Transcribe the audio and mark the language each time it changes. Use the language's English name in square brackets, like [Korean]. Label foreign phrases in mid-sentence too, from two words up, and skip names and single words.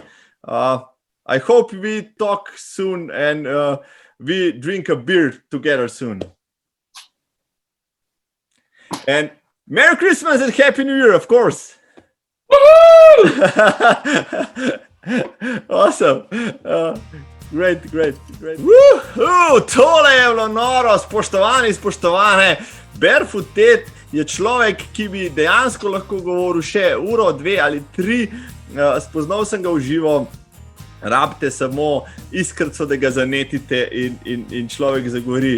[English] I hope we talk soon and we drink a beer together soon. And Merry Christmas and Happy New Year, of course. Woohoo! Awesome. Great. Woohoo! [Slovenian] Tole je bilo noro, spoštovani, spoštovane. Barefoot Ted je človek, ki bi dejansko lahko govoril še uro, 2 ali 3. Spoznal sem ga v živo. Rabite samo iskrico, da ga zanetite in človek zagovori.